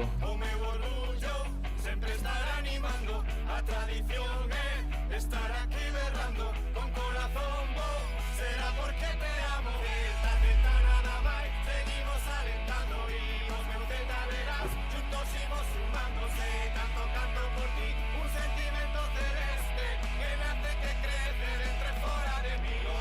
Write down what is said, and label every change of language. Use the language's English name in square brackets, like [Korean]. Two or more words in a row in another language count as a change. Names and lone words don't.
[Galician] o meu orgullo, sempre estará animando, a tradición é estar aquí berrando, con corazón vou, será porque te amo, Celta, Celta nada máis, seguimos alentando, imos meu Celta verás, juntos imos sumando, se canto, canto por ti, un sentimento celeste, [Spanish] que nace, que crece dentro y fuera de mí.